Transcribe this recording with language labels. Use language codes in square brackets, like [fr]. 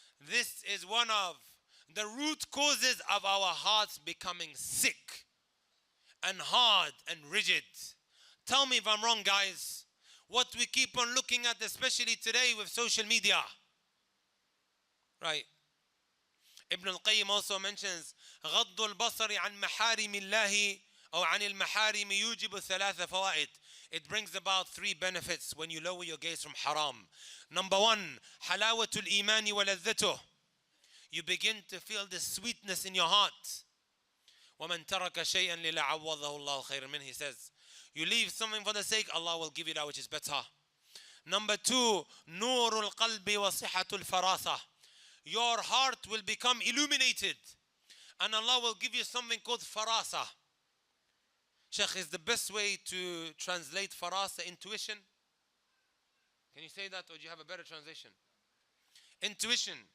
[en] This is one of the root causes of our hearts becoming sick and hard and rigid. Tell me if I'm wrong, guys. What we keep on looking at, especially today with social media. Right. Ibn al-Qayyim also mentions [ar] غض البصر عن محارم الله أو عن المحارم يوجب 3 فوائد. [en] It brings about 3 benefits when you lower your gaze from haram. Number 1, [ar] حلاوة الإيمان ولذته. [en] You begin to feel the sweetness in your heart. [ar] ومن ترك شيئا لله عوضه الله خيرا منه. [en] He says, you leave something for the sake, Allah will give you that which is better. Number 2, [ar] نور القلب وصحة الفراسة. [en] Your heart will become illuminated. And Allah will give you something called farasa. Sheikh, is the best way to translate farasa intuition? Can you say that, or do you have a better translation? Intuition.